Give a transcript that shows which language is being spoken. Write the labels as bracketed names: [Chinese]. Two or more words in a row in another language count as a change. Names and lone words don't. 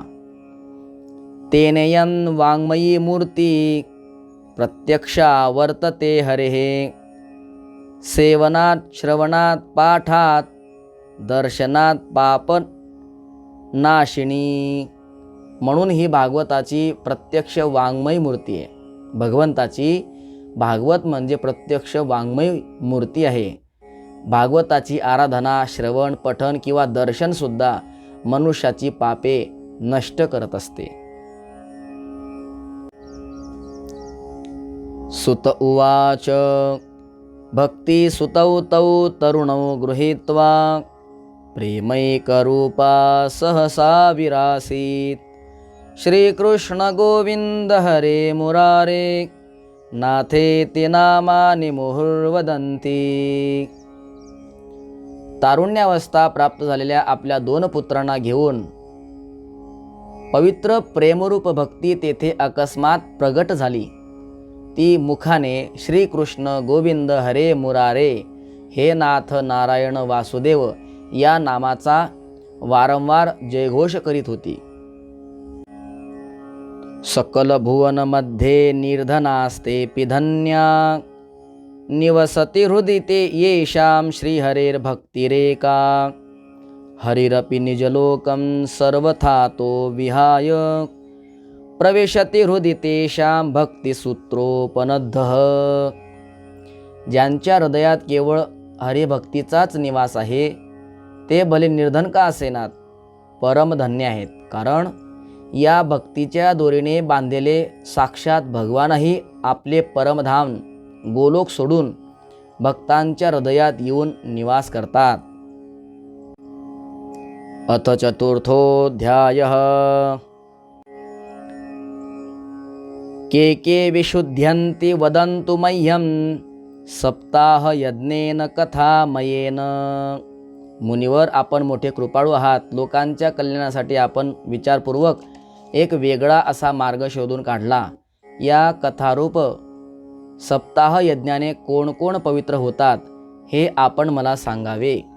[Sanskrit] तेनेयं वाङ्मयी मूर्ती प्रत्यक्षा वर्तते हरेः सेवनात श्रवणात पाठात दर्शनात पाप नाशिनी. [Marathi] म्हणून ही भागवताची प्रत्यक्ष वाङ्मयी मूर्ती आहे. भगवंताची भागवत म्हणजे प्रत्यक्ष वाङ्मयी मूर्ती आहे. भागवताची आराधना, श्रवण, पठन किंवा दर्शन सुद्धा मनुष्याची पापे नष्ट करत असते. [Sanskrit] सुत उवाच भक्ती सुतौ तौ तरुणौ गृहीत्वा प्रेमैकरूपा सहसा विरासीत. श्रीकृष्ण गोविंद हरे मुरारे नाथेति नामानि मुहुर्वदन्ति. [Marathi] तारुण्यावस्था प्राप्त झालेल्या आपल्या 2 पुत्रांना घेऊन पवित्र प्रेमरूप भक्ती तेथे अकस्मात प्रगट झाली. ती मुखाने श्रीकृष्ण गोविंद हरे मुरारे हे नाथ नारायण वासुदेव या नामाचा वारंवार जयघोष करीत होती. [Sanskrit] सकल भुवन मध्ये निर्धनास्ते पिधन्या निवसति हृदि ते येषां श्रीहरेर्भक्तिरेका. हरिरपि निजलोकं सर्वथा तो विहाय प्रवेशति हृदि तेषां भक्तिसूत्रोपनद्धः. [Marathi] ज्यांच्या हृदयात केवळ हरिभक्तीचाच निवास आहे ते भले निर्धन का असेनात परमधन्य आहेत, कारण या भक्तीच्या दोरीने बांधलेले साक्षात भगवानही आपले परमधाम गोलोक सोडून भक्तांच्या हृदयात येऊन निवास करतात. [Sanskrit] अथ चतुर्थोऽध्यायः. के विशुध्यन्ति वदन्तु मह्यं सप्ताह यज्ञेन कथामयेन. [Marathi] मुनिवर, आपण मोठे कृपाळू आहात. लोकांच्या कल्याणासाठी आपण विचारपूर्वक एक वेगळा असा मार्ग शोधून काढला. या कथारूप सप्ताह यज्ञाने कोण कोण पवित्र होतात हे आपण मला सांगावे.